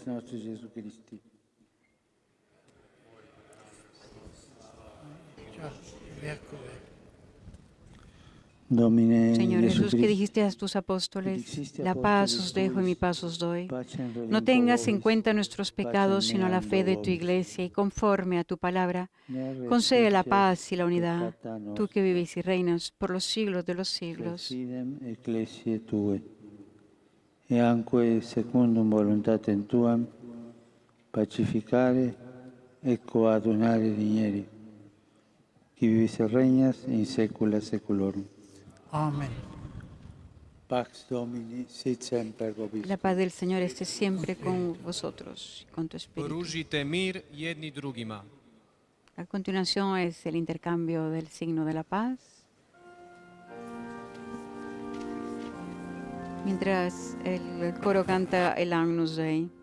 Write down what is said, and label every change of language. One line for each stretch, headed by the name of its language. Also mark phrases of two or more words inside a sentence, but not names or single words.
Spanish: Señor Jesús, que dijiste a tus apóstoles, la paz os dejo y mi paz os doy. No tengas en cuenta nuestros pecados, sino la fe de tu Iglesia, y conforme a tu palabra, concede la paz y la unidad, tú que vives y reinas por los siglos de los siglos.
Italian: E anche
Latin: secundum voluntatem tuam, pacificare e coadunare digneri, qui vivis et regnas in saecula saeculorum.
Spanish: Amén.
Latin: Pax Domini, sit semper vobiscum.
Spanish: La paz del Señor esté siempre con vosotros, con tu espíritu.
Croatian: Poružite mir jedni drugima.
Spanish: A continuación es el intercambio del signo de la paz. Mientras el coro canta el Agnus Dei.